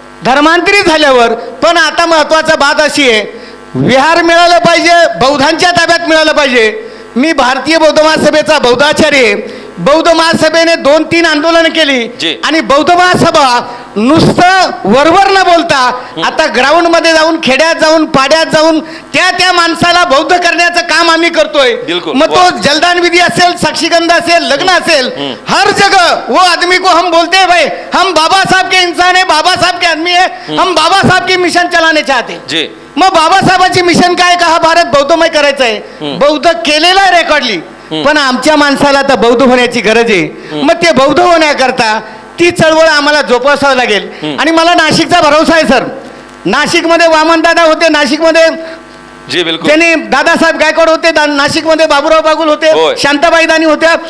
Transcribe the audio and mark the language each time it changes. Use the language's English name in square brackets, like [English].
[Marathi] धर्मांतरित झाल्यावर पण आता महत्वाचा बात अशी आहे, विहार मिळालं पाहिजे, बौद्धांच्या ताब्यात मिळालं पाहिजे. मी भारतीय बौद्ध महासभेचा बौद्धाचार्य आहे. बौद्ध महासभेने 2-3 आंदोलन केली आणि बौद्ध महासभा नुसतं वरवर न बोलता आता ग्राउंड मध्ये जाऊन, खेड्यात जाऊन, पाड्यात जाऊन त्या माणसाला बौद्ध करण्याचं काम आम्ही करतोय. मग तो जलदान विधी असेल, साक्षीगंध असेल, लग्न असेल, [Hindi] हर जगह वो आदमी को हम बोलते हैं भाई हम बाबा साहब के इंसान है, बाबा साहब के आदमी है, हम बाबा साहब के मिशन चलाने चाहते. [Marathi] मग बाबासाहेबांची मिशन काय का हा भारत बौद्धमय करायचा आहे. बौद्ध केलेला रेकॉर्डली, पण आमच्या माणसाला तर बौद्ध होण्याची गरज आहे. मग ते बौद्ध होण्याकरता ती चळवळ आम्हाला जोपासावं लागेल. आणि मला नाशिकचा भरोसा आहे सर. नाशिकमध्ये वामनदादा होते, नाशिकमध्ये त्यांनी दादासाहेब गायकवाड होते, नाशिकमध्ये बाबूराव बागुल होते, शांताबाई दानी होत्या.